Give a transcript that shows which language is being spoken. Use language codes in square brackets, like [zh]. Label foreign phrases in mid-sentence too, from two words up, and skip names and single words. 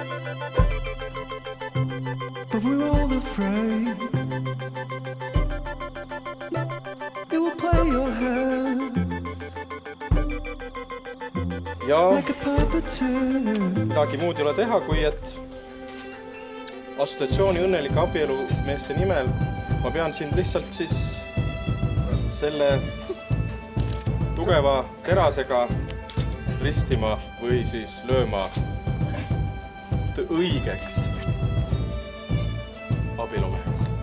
[en] but we're all afraid it will play your hands like a puppeteer. [et] Midagi muud ei ole teha, kui et assotsiatsiooni õnnelike abielumeeste nimel ma pean sind lihtsalt siis selle tugeva terasega ristima või siis lööma õigeks abielumeheks.